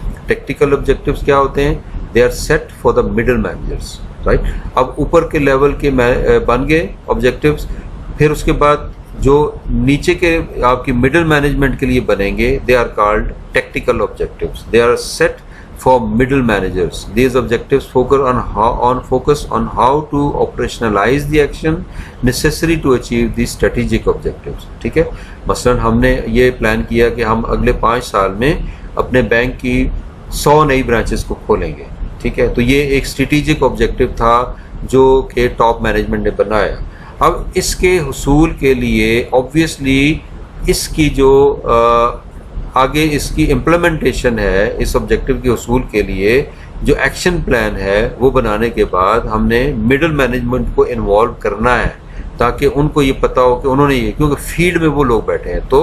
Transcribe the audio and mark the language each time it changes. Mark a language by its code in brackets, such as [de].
[en] tactical objectives [ur] کیا ہوتے ہیں؟ [en] They are set for the middle managers, right. [ur] اب اوپر کے لیول کے بن گئے آبجیکٹیوز، پھر اس کے بعد جو نیچے کے آپ کی مڈل مینجمنٹ کے لیے بنیں گے، [en] They are called tactical objectives. They are set for middle managers. These objectives focus on how to operationalize the action necessary to achieve these strategic objectives. [ur] ٹھیک ہے، مثلا ہم نے یہ پلان کیا کہ ہم اگلے 5 سال میں اپنے بینک کی 100 نئی برانچز کو کھولیں گے. ٹھیک ہے، تو یہ ایک اسٹریٹجک آبجیکٹیو تھا جو کہ ٹاپ مینجمنٹ نے بنایا. اب اس کے حصول کے لیے آبویسلی اس کی جو آگے اس کی امپلیمنٹیشن ہے، اس آبجیکٹیو کے حصول کے لیے جو ایکشن پلان ہے وہ بنانے کے بعد ہم نے مڈل مینجمنٹ کو انوالو کرنا ہے، تاکہ ان کو یہ پتہ ہو کہ انہوں نے یہ، کیونکہ فیلڈ میں وہ لوگ بیٹھے ہیں.